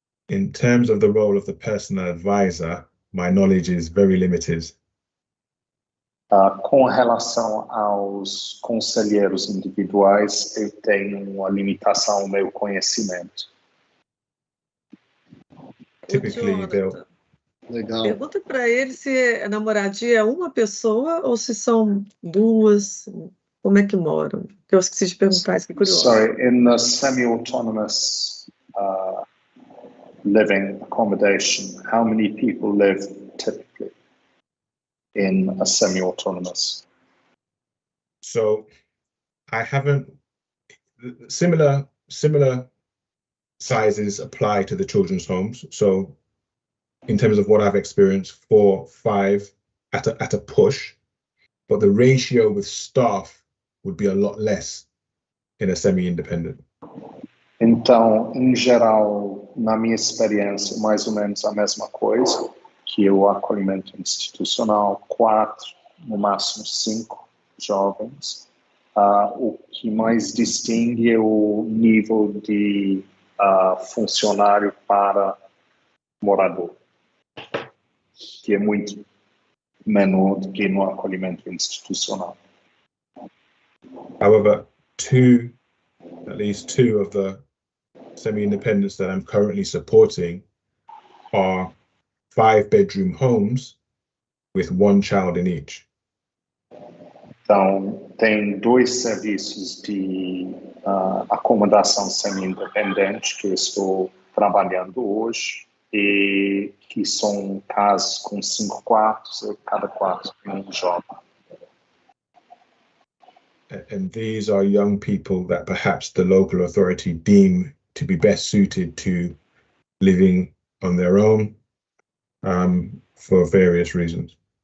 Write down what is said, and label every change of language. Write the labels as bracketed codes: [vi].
[en] In terms of the role of the personal advisor, my knowledge is very limited. [pt] Com relação aos conselheiros individuais, eu tenho uma limitação no meu conhecimento. [en] Typically, they'll... [pt] Legal. Pergunta para ele se a moradia é uma pessoa ou se são duas, como é que moram? Eu esqueci de perguntar, isso que é curioso. [en] Sorry, in the semi-autonomous living accommodation, how many people live typically in a semi-autonomous? So I haven't, similar sizes apply to the children's homes. So in terms of what I've experienced, 4, 5 at a push, but the ratio with staff would be a lot less in a semi-independent. [pt] Então, em geral, na minha experiência, mais ou menos a mesma coisa, que o acolhimento institucional, 4, no máximo 5 jovens. O que mais distingue é o nível de funcionário para morador, que é muito menor do que no acolhimento institucional. [en] However, at least two of the semi-independents that I'm currently supporting are 5-bedroom homes with 1 child in each. [pt] Então, tem 2 serviços de acomodação semi-independente que eu estou trabalhando hoje e que são casas com 5 quartos e cada quarto tem jovem. [en] And these are young people that perhaps the local authority deem to be best suited to living on their own for various reasons.